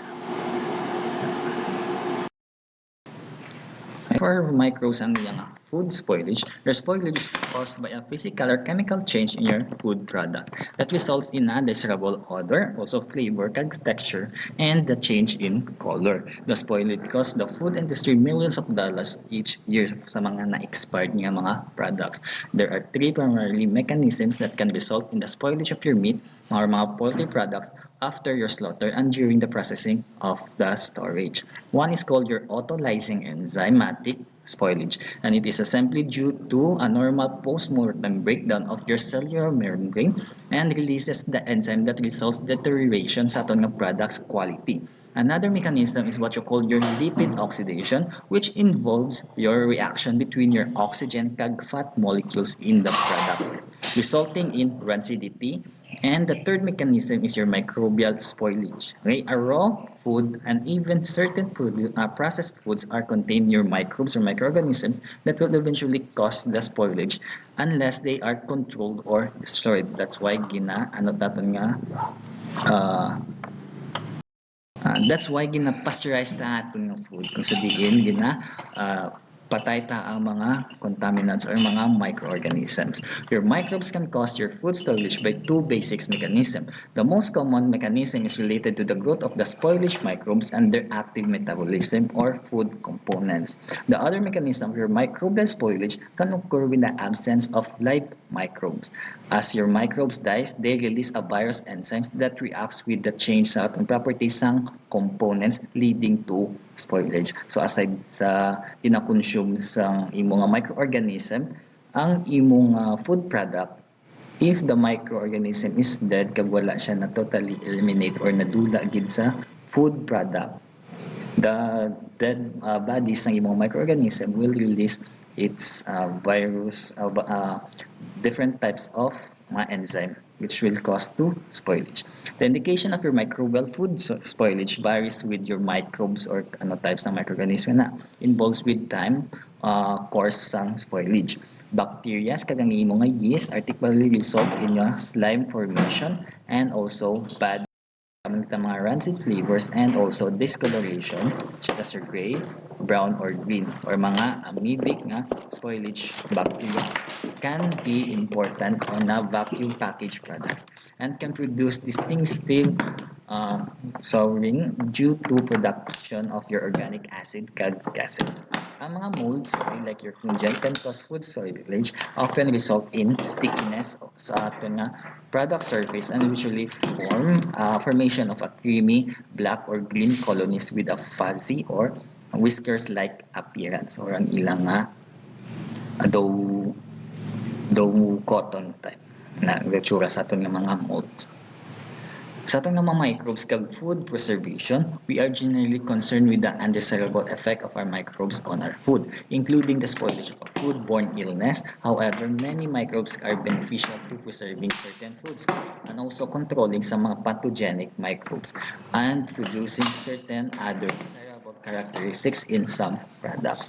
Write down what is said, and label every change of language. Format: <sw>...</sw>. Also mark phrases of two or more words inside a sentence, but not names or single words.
<en>For microbes</en> <hil>ang iyang</hil> <en>food spoilage. Your spoilage is caused by a physical or chemical change in your food product that results in undesirable odor, also flavor, texture, and the change in color. The spoilage costs the food industry millions of dollars each year</en> <hil>sa mga na-expired nga mga products.</hil> <en>There are three primarily mechanisms that can result in the spoilage of your meat or mga poultry products after your slaughter and during the processing of the storage. One is called your autolyzing enzymatic spoilage, and it is simply due to a normal post-mortem breakdown of your cellular membrane and releases the enzyme that results deterioration</en> <hil>sa aton nga</hil> <en>product's quality. Another mechanism is what you call your lipid oxidation, which involves your reaction between your oxygen kag fat molecules in the product, resulting in rancidity. And the third mechanism is your microbial spoilage. Okay? A raw food and even certain processed foods are contain your microbes or microorganisms that will eventually cause the spoilage unless they are controlled or destroyed. That's why</en> <hil>ano taton nga uh,</hil> <en>that's why</en> <hil>gina-pasteurize ta aton nga food. Kung sabihin, patay ta ang mga contaminants or mga microorganisms.</hil> <en>Your microbes can cause your food spoilage by two basic mechanisms. The most common mechanism is related to the growth of the spoilage microbes and their active metabolism or food components. The other mechanism of your microbial spoilage can occur with the absence of live microbes. As your microbes dies, they release a virus enzymes that reacts with the change</en> <hil>sa atong</hil> <en>properties ng components leading to spoilage. So aside</en> <hil>sa gina-consume sa imong microorganism, ang imong</hil> <en>food product, if the microorganism is dead</en> <hil>kag wala siya na</hil> <en>totally eliminate or</en> <hil>nadula gid sa</hil> <en>food product, the dead bodies</en> <hil>ng imong</hil> <en>microorganism will release its virus different types of enzyme which will cause to spoilage. The indication of your microbial food spoilage varies with your microbes or ano types ng microorganism na involves with time course sang spoilage. Bacteria</en> <hil>kagang imo nga</hil> <en>yeast are typically result in your slime formation and also bad mga rancid flavors and also discoloration such as your gray, brown, or green or mga amoebic nga spoilage bacteria can be important on a vacuum packaged products and can produce distinctive souring due to production of your organic acid kag gases.</en> <hil>Ang mga</hil> <en>molds, like your fungi, can cause food spoilage, often result in stickiness</en> <hil>sa aton nga</hil> <en>product surface and usually formation of a creamy black or green colonies with a fuzzy or whiskers-like appearance or</en> <hil>ang ilang dough cotton type na itsura sa aton nga mga molds. Sa atong mga</hil> <en>microbes kag food preservation, we are generally concerned with the undesirable effect of our microbes on our food, including the spoilage of food-borne illness. However, many microbes are beneficial to preserving certain foods and also controlling some mga pathogenic microbes and producing certain other desirable characteristics in some products.</en>